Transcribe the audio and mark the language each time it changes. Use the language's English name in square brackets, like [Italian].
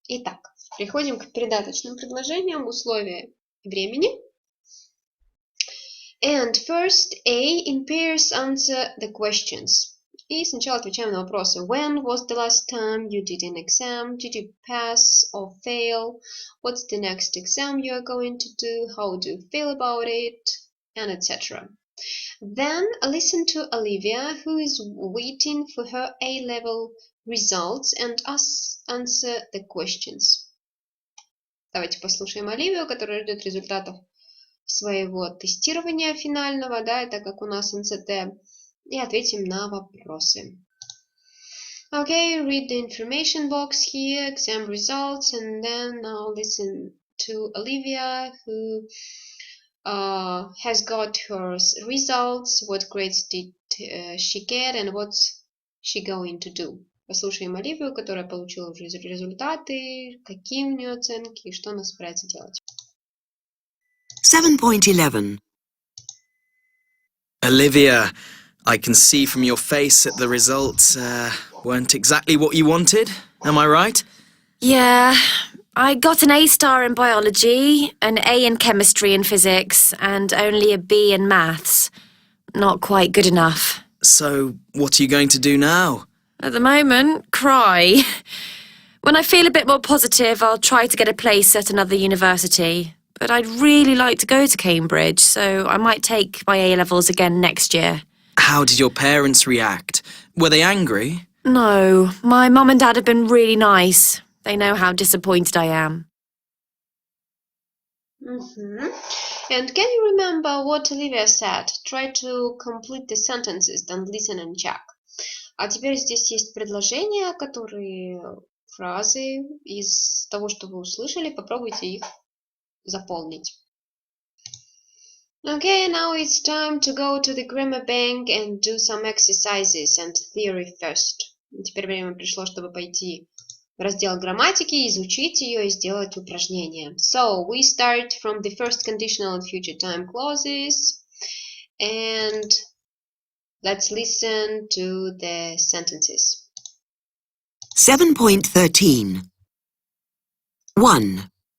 [Russian] Итак, переходим к придаточным предложениям, условия времени. [English] And first, A, in pairs answer the questions. [Russian] И сначала отвечаем на вопросы. [English] When was the last time you did an exam? Did you pass or fail? What's the next exam you are going to do? How do you feel about it? And etc. Then listen to Olivia, who is waiting for her A-level results, and answer the questions. [Russian] Давайте послушаем Оливию, которая ждет результатов своего тестирования финального, да, это как у нас НЦТ, и ответим на вопросы. [English] Okay, read the information box here, exam results, and then now listen to Olivia, who has got her results, what grades did she get, and what's she going to do. [Russian] Послушаем Оливию, которая получила уже результаты, какие у нее оценки и что она собирается делать. [English] 7.11. Olivia, I can see from your face that the results weren't exactly what you wanted. Am I right? Yeah, I got an A star in biology, an A in chemistry and physics, and only a B in maths. Not quite good enough. So, what are you going to do now? At the moment, cry. When I feel a bit more positive, I'll try to get a place at another university. But I'd really like to go to Cambridge, so I might take my A-levels again next year. How did your parents react? Were they angry? No, my mum and dad have been really nice. They know how disappointed I am. And can you remember what Olivia said? Try to complete the sentences, don't listen and check. [Russian] А теперь здесь есть предложения, которые фразы из того, что вы услышали, попробуйте их заполнить. [English] Okay, now it's time to go to the grammar bank and do some exercises and theory first. [Russian] Теперь время пришло, чтобы пойти в раздел грамматики, изучить ее и сделать упражнения. [English] So, we start from the first conditional and future time clauses. And let's listen to the sentences. 7.13. 1.